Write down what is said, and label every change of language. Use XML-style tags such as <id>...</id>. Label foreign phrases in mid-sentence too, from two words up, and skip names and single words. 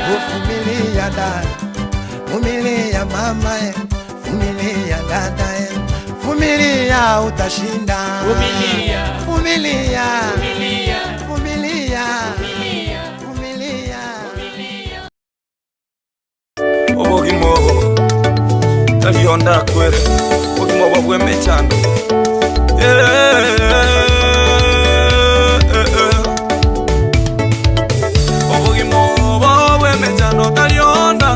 <sw>vumilia dada, vumilia mama, vumilia dada, vumilia, utashinda. Vumilia, Vumilia, vumilia, vumilia, vumilia, vumilia. vumilia.</sw> <guz>obogimo talionda kwere obogimo bwemechando obogimo bwemechando talionda</guz>